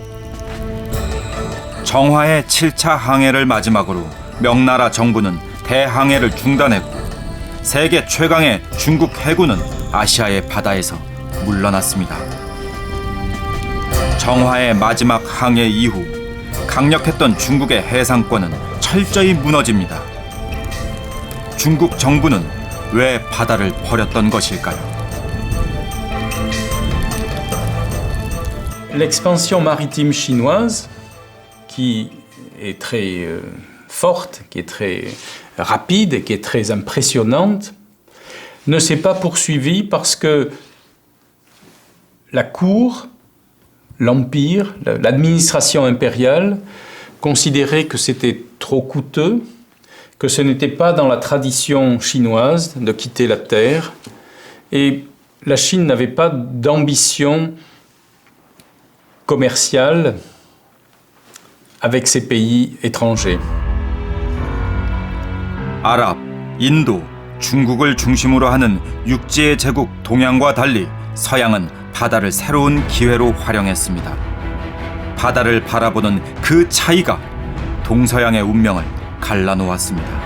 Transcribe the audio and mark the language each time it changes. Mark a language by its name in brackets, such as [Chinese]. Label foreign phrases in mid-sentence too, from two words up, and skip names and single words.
[Korean] 정화의 7차 항해를 마지막으로 명나라 정부는 대항해를 중단했고 세계 최강의 중국 해군은 아시아의 바다에서 물러났습니다. 정화의 마지막 항해 이후 강력했던 중국의 해상권은 철저히 무너집니다. 중국 정부는 왜 바다를 버렸던 것일까요? [French] L'expansion maritime chinoise, qui est très forte, qui est très rapide et qui est très impressionnante, ne s'est pas poursuivie parce que la cour, l'empire, l'administration impériale considérait que c'était trop coûteux, que ce n'était pas dans la tradition chinoise de quitter la terre, et la Chine n'avait pas d'ambition commerciale avec ces pays étrangers. [Korean] 아랍, 인도, 중국을 중심으로 하는 육지의 제국 동양과 달리 서양은 바다를 새로운 기회로 활용했습니다. 바다를 바라보는 그 차이가 동서양의 운명을 갈라놓았습니다.